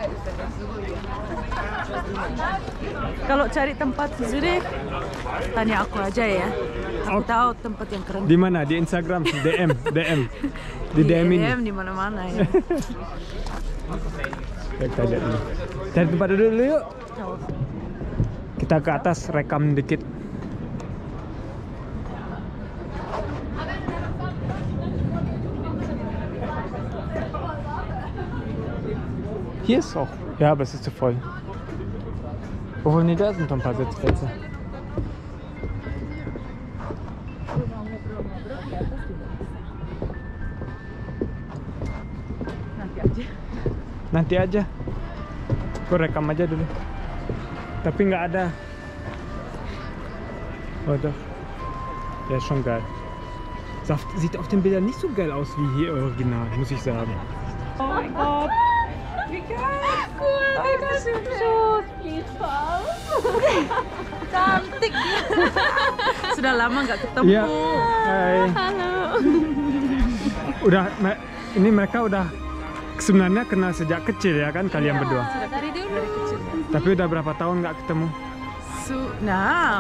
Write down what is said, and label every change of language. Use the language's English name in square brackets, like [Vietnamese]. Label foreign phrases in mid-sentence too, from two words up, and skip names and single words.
[Indonesian] Kalau cari tempat di Zurich, tanya aku aja ya. Aku tahu tempat yang keren. Di mana? Di Instagram, DM. Di DM ini. DM di mana-mana ya. Kita lihat dulu. Cari tempat dulu yuk. Kita ke atas rekam dikit. [German] Hier ist auch. Ja, aber es ist zu voll. Obwohl, nee, da sind noch ein paar Sitzplätze. [Indonesian] Nanti aja. Aku rekam aja dulu. Tapi nggak ada. [German] Oh doch. Der ist schon geil. Sieht auf den Bildern nicht so geil aus wie hier original, muss ich sagen. [English] Oh my god. Cool. I got shoes. Please, Pal. [Indonesian] Cantik dia. Sudah lama nggak ketemu. Iya. Hai. Halo. ini mereka udah sebenarnya kenal sejak kecil ya kan kalian berdua. Sudah dari kecil. Tapi udah berapa tahun nggak ketemu? Nah,